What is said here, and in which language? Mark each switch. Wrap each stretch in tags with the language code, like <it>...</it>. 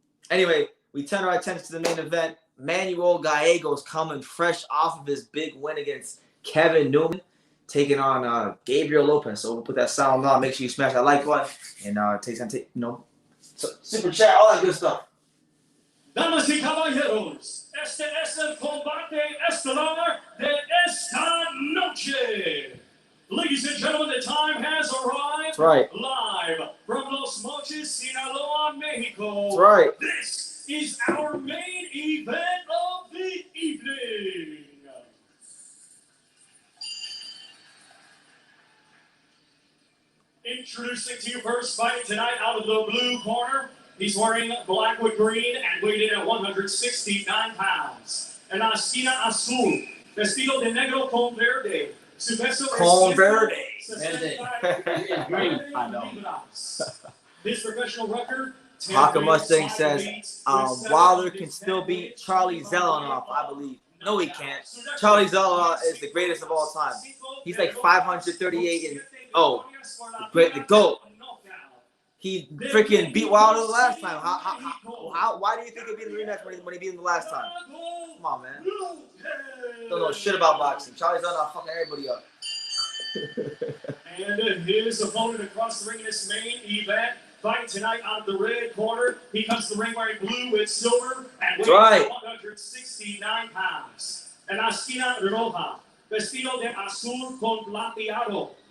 <en>Anyway, we turn our attention to the main event. Manuel Gallegos coming fresh off of his big win against Kevin Newman, taking on Gabriel Lopez. So we'll put that sound on. Make sure you smash that like button and super chat, all that good stuff.</en> <es>Damas y caballeros, este es el combate estelar de esta noche.</es> <en>Ladies and gentlemen, the time has arrived. That's right. Live from Los Mochis, Sinaloa, Mexico. That's right. This is our main event of the evening. Introducing to you first fighting tonight out of the blue corner. He's wearing black with green and weighed in at 169 pounds.</en> <es>En la esquina azul, vestido de negro con verde. Su peso con verde.</es> <en>I know. His professional record. Hawker Mustang says Wilder can still beat Charlie Zelenoff, I believe. No, he can't. Charlie Zelenoff is the greatest of all time. He's like 538 and the GOAT. He freaking beat Wilder the last time. Why do you think he beat the rematch when he beat him the last time? Come on, man. Don't know shit about boxing. Charlie Zelenoff fucking everybody up. And his opponent across the ring in this main event, fighting tonight out of the red corner. He comes to the ring wearing blue with silver and weighing 169 pounds.</en> <es>En la esquina roja, vestido de azul con plateado.</es>